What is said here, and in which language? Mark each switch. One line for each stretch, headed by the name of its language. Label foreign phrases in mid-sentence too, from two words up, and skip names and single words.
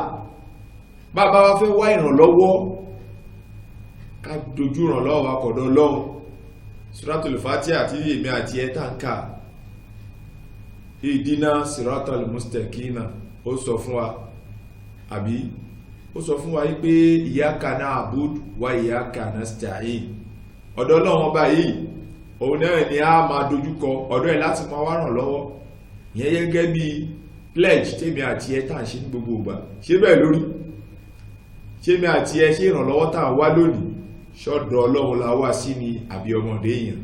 Yoruba: Bàbá wa fẹ́ wá ìrànlọ́wọ́ ká dojú ìrànlọ́wọ́ wa kọ̀dọ̀ ọlọ́run. Suratul Fatiha àti èmi àti ẹ̀ tàǹkà ìdínà
Arabic: الصراط المستقيم
Yoruba: ó sọ fún wa, àbí ó sọ fún wa wípé
Arabic: إياك نعبد وإياك نستعين.
Yoruba: Ọ̀dọ̀ ọlọ́run ọba yìí òun náà ni a máa dojúkọ, ọ̀dọ̀ ẹ̀ láti máa wá ràn lọ́wọ́. Ìyẹn gẹ́gẹ́ bí pledge tèmi àti ẹ tàà ṣe ní gbogbo ìgbà. Ṣé bẹ́ẹ̀ lórí? Ṣé mi àti ẹ ṣe ìrànlọ́wọ́ tàà wá lónìí ṣọ́dọ̀ ọlọ́run la wá sí ni àbí ọmọdé èèyàn?